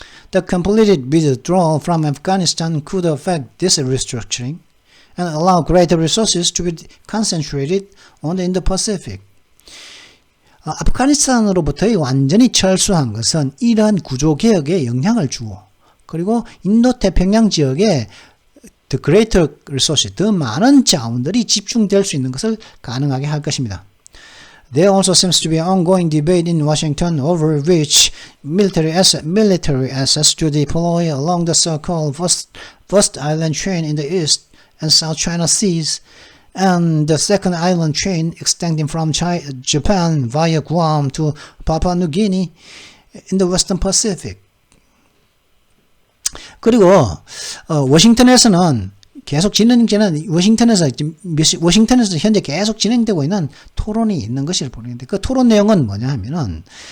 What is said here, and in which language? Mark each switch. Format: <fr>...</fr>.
<en>The completed withdrawal from Afghanistan could affect this restructuring and allow greater resources to be concentrated on the Indo-Pacific.</en> <ko>아프가니스탄으로부터의 완전히 철수한 것은 이러한 구조개혁에 영향을 주고, 그리고 인도태평양 지역에</ko> <en>the greater resources,</en> <ko>더 많은 자원들이 집중될 수 있는 것을 가능하게 할 것입니다.</ko> <en>There also seems to be an ongoing debate in Washington over which military assets to deploy along the so-called First Island Chain in the East and South China Seas, and the second island chain extending from Japan via Guam to Papua New Guinea in the Western Pacific.</en> <ko>그리고 워싱턴에서는 계속 워싱턴에서 현재 계속 진행되고 있는 토론이 있는 것을 보는데, 그 토론 내용은 뭐냐 하면은</ko>